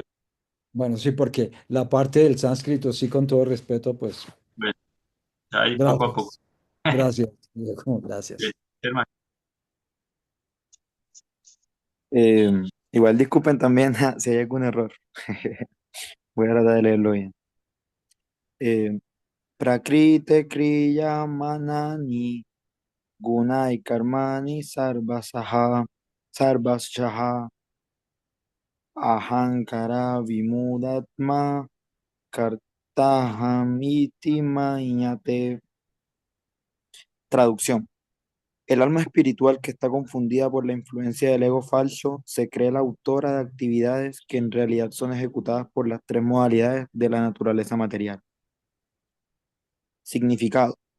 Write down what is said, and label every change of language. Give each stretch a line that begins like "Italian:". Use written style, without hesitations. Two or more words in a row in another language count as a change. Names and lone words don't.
Spanish: bueno, sí, porque la parte del sánscrito, sí, con todo respeto, pues, Bueno, ahí poco a poco. gracias. Gracias, Diego, Bien, gracias. hermano. Eh, igual disculpen también si hay algún error. Voy a tratar de leerlo bien.
Sanskrit: Eh, Prakrite Kriya Manani Gunai Karmani Sarvashaha Ahankara Vimudatma Kartahamiti Mayate.
Spanish: Traducción. El alma espiritual que está confundida por la influencia del ego falso se cree la autora de actividades que en realidad son ejecutadas por las tres modalidades de la naturaleza material. Significado.